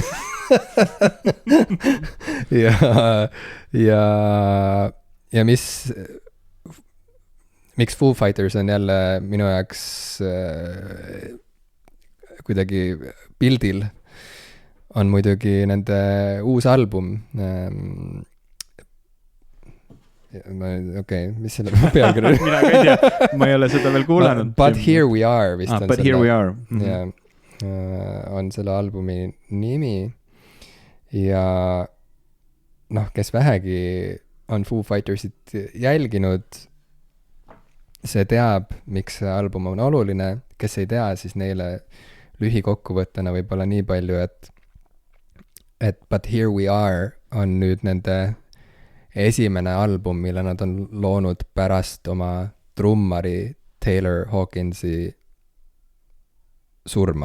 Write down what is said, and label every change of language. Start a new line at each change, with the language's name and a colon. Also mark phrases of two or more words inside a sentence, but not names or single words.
Estonian: ja miks Foo Fighters on jälle minu jaoks kuidagi pildil, on muidugi nende uus album. Okei, mis selle pealkiri? Mina ka ei tea, ma ei ole seda veel kuulanud. But Here We Are vist on
English: But
Estonian: selle.
English: Here We Are.
Estonian: On selle albumi nimi ja kes vähegi on Foo Fightersit jälginud, see teab, miks see album on oluline. Kes ei tea, siis neile lühikokkuvõttena võib-olla nii palju, et But Here We Are on nüüd nende esimene album, mille nad on loonud pärast oma trummari Taylor Hawkinsi surma.